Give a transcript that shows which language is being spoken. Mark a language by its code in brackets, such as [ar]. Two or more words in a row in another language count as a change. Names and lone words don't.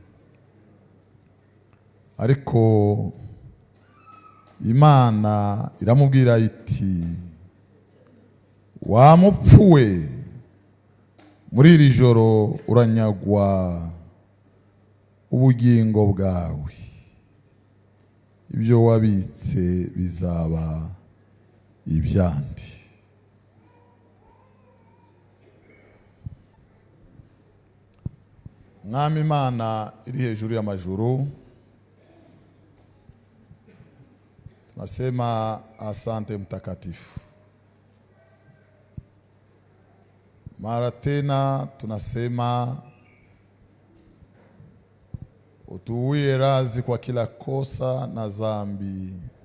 [rw] Ariko Imana iramubwira iti wamupfuwe, muri iri joro uranyagwa ubugingo bwawe, ibyo wabitse bizaba ibyandi. Mwami Imana iri hejuru y'amajuru, [sw] nasema asante mtakatifu. Mara tena tunasema utuwie radhi kwa kila kosa na dhambi.